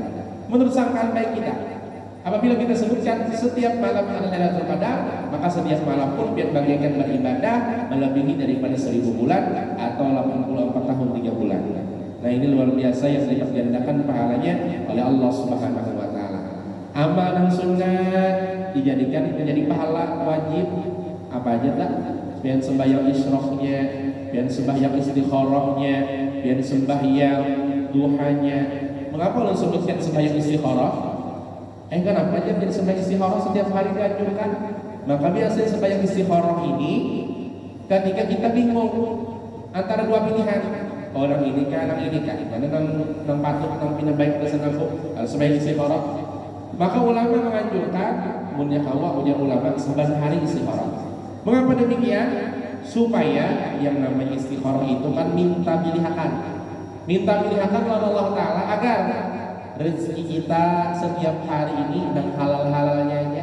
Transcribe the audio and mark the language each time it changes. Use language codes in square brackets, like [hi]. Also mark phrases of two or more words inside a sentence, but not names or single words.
[id] Menurut sangkaan baik kita, apabila kita sebutkan setiap malam adalah Lailatul Qadar, maka setiap malam pun biar bagaikan beribadah melebihi daripada 1000 bulan atau 84 tahun 3 bulan. Nah ini luar biasa yang dilipat gandakan pahalanya oleh Allah [ar] Subhanahu wa Ta'ala. [id] Amal dan sunnah dijadikan menjadi pahala wajib apa aja tak? Biar sembahyang isyraqnya, biar sembahyang istikharahnya, biar sembahyang duhanya. Mengapa Allah sebutkan sembahyang istikharah? Kenapa aja biar sembahyang istikharah setiap hari dianjurkan? Maka biasanya sembahyang istikharah ini ketika kita bingung antara dua pilihan, orang ini kah, mana nang patut nang pindah baik ke sana harus sembahyang istikharah. Maka ulama menganjurkan punya ulama saban hari istikharah. Mengapa demikian? Supaya yang namanya istikharah itu kan minta pilihan oleh Allah Ta'ala agar rezeki kita setiap hari ini dan halal-halalnya aja.